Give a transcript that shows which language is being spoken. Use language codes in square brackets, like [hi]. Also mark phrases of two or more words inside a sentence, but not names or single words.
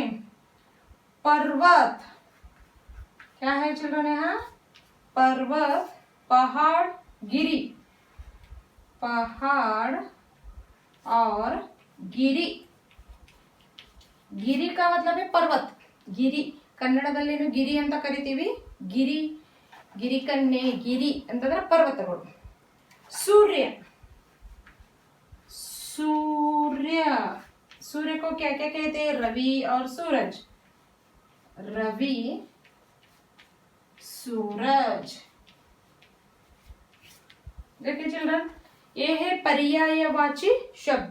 [hi] पर्वत, क्या है चिल्ड्रन यहाँ? पर्वत, पहाड़, गिरी, पहाड़ और गिरी। [kn] ಗಿರಿ [hi] का मतलब है पर्वत। [kn] ಗಿರಿ ಕನ್ನಡದಲ್ಲಿ ಗಿರಿ ಅಂತ ಕರಿತೀವಿ। ಗಿರಿ, ಗಿರಿಕನ್ಯೆ, ಗಿರಿ ಅಂತಂದ್ರೆ ಪರ್ವತಗಳು। [hi] सूर्य, सूर्य, सूर्य को क्या क्या कहते हैं? रवि और सूरज। रवि, सूरज। देखिए चिल्ड्रन, ये है पर्यायवाची शब्द।